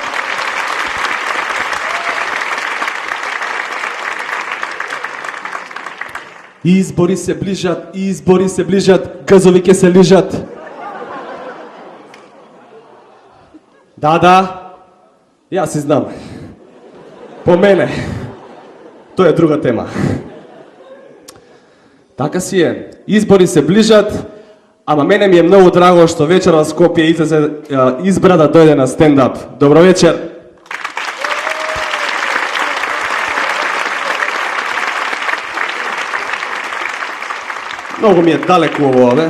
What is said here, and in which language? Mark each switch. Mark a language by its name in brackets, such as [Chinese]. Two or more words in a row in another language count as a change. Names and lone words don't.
[Macedonian] Избори се ближат, газови ке се лижат. Да. Ja si znam. [Serbian] Po mene. To je druga tema. [Macedonian] Така си е. Избори се ближат, ама мене ми е много драго што вечер во Скопје избра да дојде на стендап. Добро вечер. Много ми е далеко ово, бе.